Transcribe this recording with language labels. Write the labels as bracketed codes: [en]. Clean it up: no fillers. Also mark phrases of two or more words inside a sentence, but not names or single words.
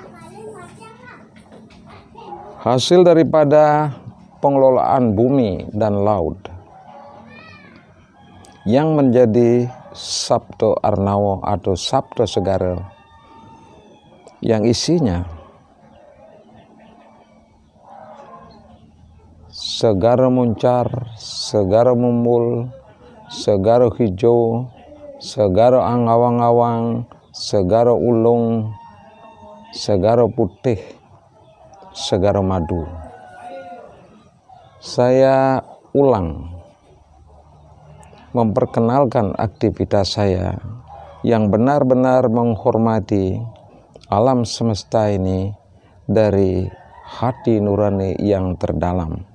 [id] Hasil daripada pengelolaan bumi dan laut yang menjadi Sabto Arnawo atau Sabto Segara, yang isinya segara muncar, segara mumbul, segara hijau, segara angawang-awang, segara ulung, segara putih, segara madu. Saya ulang memperkenalkan aktivitas saya yang benar-benar menghormati alam semesta ini dari hati nurani yang terdalam.